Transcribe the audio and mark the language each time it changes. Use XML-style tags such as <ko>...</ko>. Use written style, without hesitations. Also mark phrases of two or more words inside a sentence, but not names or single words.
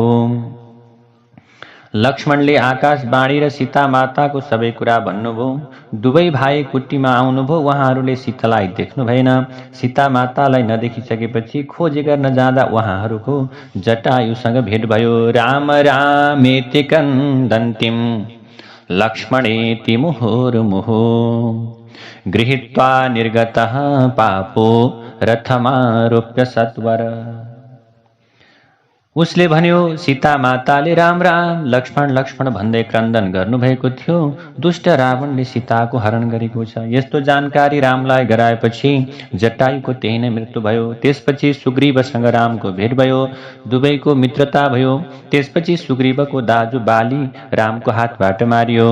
<ne>लक्ष्मणले आकाशवाणी र सीता माताको सबै कुरा भन्नुभयो। दुवै भाइ कुटीमा आउनुभयो। उहाँहरूले सीतालाई देख्नु भएन। सीता मातालाई नदेखिसकेपछि खोजी गर्न जाँदा उहाँहरूको जटायुसँग भेट भयो।</ne> <sa>राम रामेति क्रन्दन्तीं लक्ष्मणेति मुहुर्मुहुः गृहीत्वा निर्गतः पापो रथमारोप्य सत्वर।</sa> <ne>उसले भन्यो, सीता माताले राम राम लक्ष्मण लक्ष्मण भन्दै क्रन्दन गर्नुभएको थियो। दुष्ट रावणले सीताको हरण गरेको छ। यस्तो जानकारी रामलाई गराएपछि जटायुको त्यही नै मृत्यु भयो। त्यसपछि सुग्रीवसँग रामको भेट भयो। दुवैको मित्रता भयो। त्यसपछि सुग्रीवको दाजु बाली रामको हातबाट मारियो।</ne>